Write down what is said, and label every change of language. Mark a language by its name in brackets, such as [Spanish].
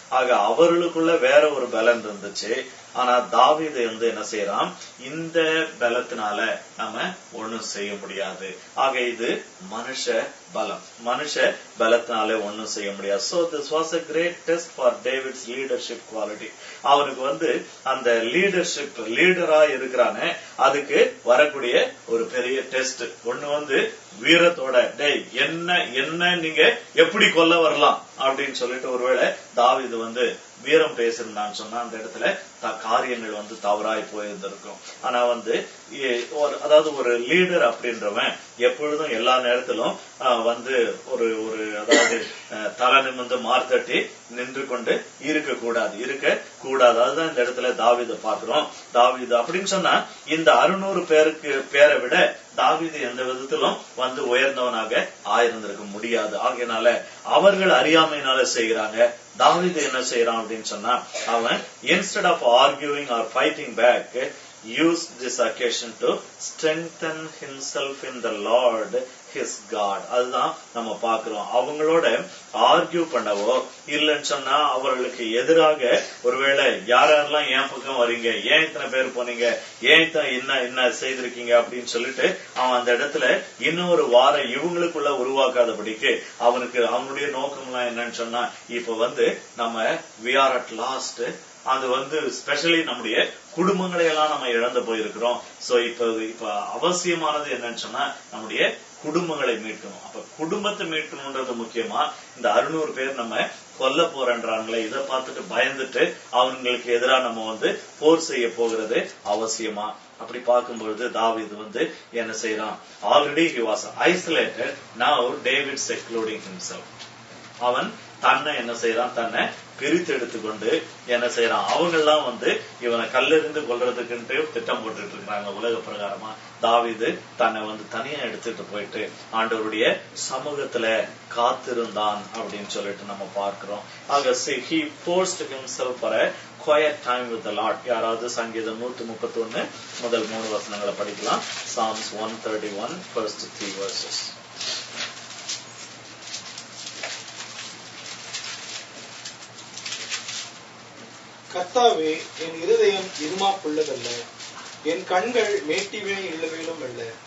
[Tamil] ஆக அவர்களுக்குள்ள வேற ஒரு பலன் இருந்துச்சு. ஆனா தாவீது என்ன செய்யறான், இந்த பலத்தினால நம்ம ஒண்ணும் செய்ய முடியாது. ஆக இது மனுஷ பலம், மனுஷ பலத்தினாலே ஒண்ணும் செய்ய முடியாது. [English] So this was a great test for David's leadership quality. [Tamil] அவனுக்கு அந்த லீடர்ஷிப், லீடரா இருக்கிறானே, அதுக்கு வரக்கூடிய ஒரு பெரிய டெஸ்ட். ஒண்ணு வீரத்தோட என்ன நீங்க எப்படி கொல்ல வரலாம் அப்படின்னு சொல்லிட்டு ஒருவேளை தாவீது வீரம் பேசிருந்தான்னு சொன்னா அந்த இடத்துல காரியங்கள் தவறாய் போயிருந்திருக்கும். ஆனா அதாவது ஒரு லீடர் அப்படின்றவன் எப்பொழுதும் எல்லா நேரத்திலும் ஒரு அதாவது தலை நிமிர்ந்து மார்த்தட்டி நின்று கொண்டு இருக்க கூடாது. அதுதான் இந்த இடத்துல தாவீதை பாக்குறோம். தாவீது அப்படின்னு சொன்னா இந்த 600 பேரை விட தாவீது எந்த விதத்திலும் வந்து உயர்ந்தவனாக ஆயிருந்திருக்க முடியாது. ஆகையினால அவர்கள் அறியாமையினால செய்கிறாங்க. தாவீது என்ன செய்யறான் அப்படின்னு சொன்னா, அவன் [English] instead of arguing or fighting back, used this occasion to strengthen himself in the Lord his God. [Tamil] அதுதான் நம்ம பார்க்கிறோம். அவங்களோட ஆர்கியூ பண்ணவோ இல்லைன்னு சொன்னா, அவர்களுக்கு எதிராக ஒருவேளை யாரெல்லாம் என் பக்கம் வரீங்க, ஏன் இத்தனை பேர் போனீங்க, ஏன் என்ன செய்திருக்கீங்க அப்படின்னு சொல்லிட்டு அவன் அந்த இடத்துல இன்னொரு வாரம் இவங்களுக்குள்ள உருவாக்காதபடிக்கு அவனுடைய நோக்கம்லாம் என்னன்னு சொன்னா, இப்ப நம்ம [English] we are at last, [Tamil] அது ஸ்பெஷலி நம்முடைய குடும்பங்களை எல்லாம் நம்ம இழந்து போயிருக்கிறோம். சோ இப்ப அவசியமானது என்னன்னு சொன்னா, நம்முடைய குடும்பங்களை மீட்கணும். அப்ப குடும்பத்தை மீட்கணும்ன்றது முக்கியமா, இந்த 600 பேர் நம்ம கொல்ல போறன்றாங்களே, இதை பார்த்துட்டு பயந்துட்டு அவங்களுக்கு எதிராக நம்ம போர் செய்ய போகிறது அவசியமா? அப்படி பார்க்கும்பொழுது தாவீது என்ன செய்யறான்? [English] Already he was isolated, now David secluding himself. [Tamil] அவன் தன்னை என்ன செய்யறான்? தன்னை பிரித்து எடுத்துக்கொண்டு என்ன செய்யறான்? அவங்க எல்லாம் இவனை கல்லெறிந்து கொல்றதுக்குன்ட்டு திட்டம் போட்டுட்டு இருக்காங்க உலக பிரகாரமா. தாவீது தன்னை தனியா எடுத்துட்டு போயிட்டு ஆண்டவருடைய சமூகத்துல காத்திருந்தான் அப்படின்னு சொல்லிட்டு நம்ம பார்க்கிறோம். [English] ஆக he forced himself for a quiet time with the Lord. [Tamil] யாராவது சங்கீதம் 131 முதல் 3 வசனங்களை படிக்கலாம். [English] Psalms 131 first 3 verses. [Tamil] கர்த்தாவே, என் இருதயம் இருமாப்புள்ளதல்ல, என் கண்கள் மேட்டிவே உள்ளவையிலும் அல்ல.